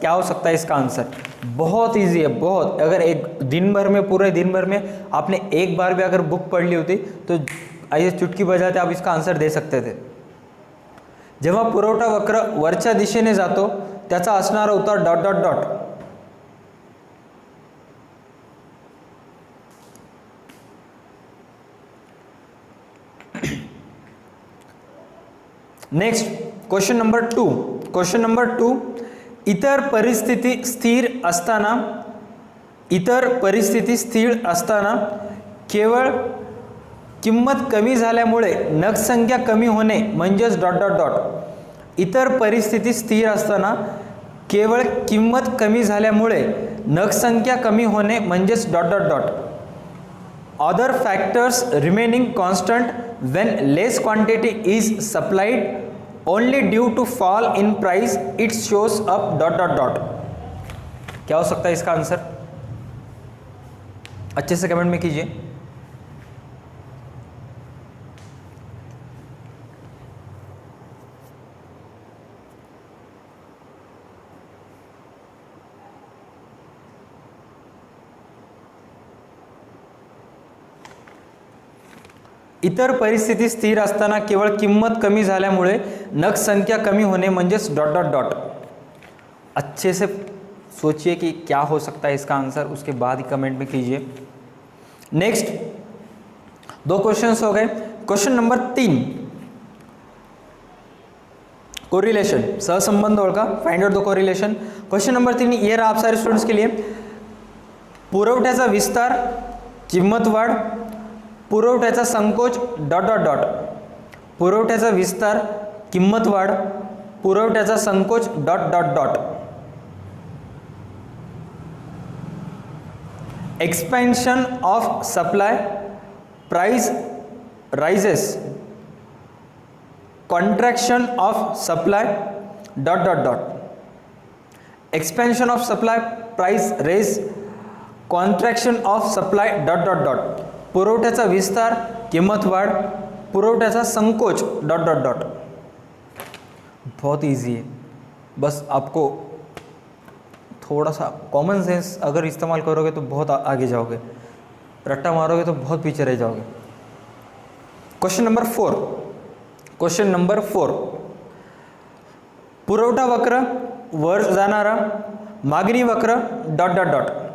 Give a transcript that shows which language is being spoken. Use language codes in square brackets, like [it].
[hi] क्या हो सकता है इसका आंसर? बहुत इजी है, बहुत। अगर एक दिन भर में, पूरे दिन भर में आपने एक बार भी अगर बुक पढ़ ली होती तो ऐसे चुटकी बजाते आप इसका आंसर दे सकते थे। [mr] जेव्हा पुरवठा वक्र वरच्या दिशेने जातो त्याचा असणारा उतार dot dot dot. Next question number 2। Question number 2, इतर परिस्थिती स्थिर असताना, इतर परिस्थिती स्थिर असताना केवळ किंमत कमी झाल्यामुळे नग संख्या कमी होणे म्हणजेच डॉट डॉट डॉट। इतर परिस्थिती स्थिर असताना केवळ किंमत कमी झाल्यामुळे नग संख्या कमी होणे म्हणजेच dot dot dot. [en] Other factors remaining constant when less quantity is supplied only due to fall in price it shows up dot dot dot। [hi] क्या हो सकता है इसका आंसर? अच्छे से कमेंट में कीजिए। [mr] इतर परिस्थिती स्थिर असताना केवळ किंमत कमी झाल्यामुळे नग संख्या कमी होणे म्हणजेच डॉट डॉट डॉट। [hi] अच्छे से सोचिए कि क्या हो सकता है इसका आंसर, उसके बाद ही कमेंट में कीजिए। नेक्स्ट 2 क्वेश्चंस हो गए। क्वेश्चन नंबर 3, कोरिलेशन, [mr] सहसंबंध ओळखा, [en] Find out the correlation. [hi] Question number 3 ये रहा आप सारे स्टूडेंट्स के लिए, [mr] पुरवठ्याचा विस्तार, किंमत वाढ, पुरवठ्याचा संकोच [hi] डॉट डॉट डॉट। [mr] पुरवठ्याचा विस्तार, किंमत वाढ, पुरवठ्याचा संकोच dot dot dot. [en] Expansion of supply, price rises, contraction of supply dot dot dot. Expansion of supply, price rise, contraction of supply dot dot dot. [mr] पुरवठ्याचा विस्तार, किंमत वाढ, पुरवठ्याचा संकोच डॉट डॉट डॉट। [hi] बहुत easy है, बस आपको थोड़ा सा कॉमन सेंस अगर इस्तेमाल करोगे तो बहुत आगे जाओगे, रट्टा मारोगे तो बहुत पीछे रह जाओगे। [mr] Question number 4। क्वेश्चन नंबर 4, पुरवठा वक्र वर जाणारा, मागणी वक्र डॉट डॉट डॉट।